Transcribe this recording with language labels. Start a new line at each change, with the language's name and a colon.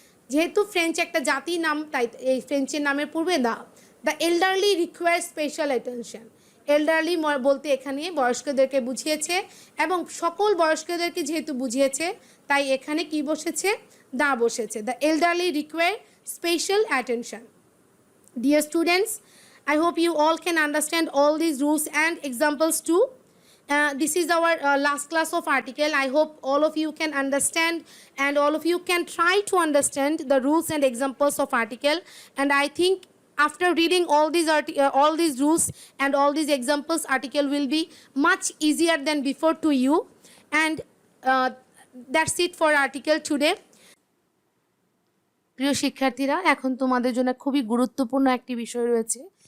Bangla: যেহেতু ফ্রেঞ্চ একটা জাতির নাম, তাই এই ফ্রেঞ্চের নামের পূর্বে দা।
English: The elderly require special attention.
Bangla: Elderly বলতে এখানে বয়স্কদেরকে বুঝিয়েছে, এবং সকল বয়স্কদেরকে যেহেতু বুঝিয়েছে, তাই এখানে কি বসেছে, দা বসেছে।
English: The elderly require special attention. Dear students, I hope you all can understand all these rules and examples too. This is our last class of article. I hope all of you can understand and all of you can try to understand the rules and examples of article. And I think after reading all these rules and all these examples, article will be much easier than before to you. And that's it for article today.
Bangla: প্রিয় শিক্ষার্থীরা, এখন তোমাদের জন্য খুবই গুরুত্বপূর্ণ একটি বিষয় রয়েছে।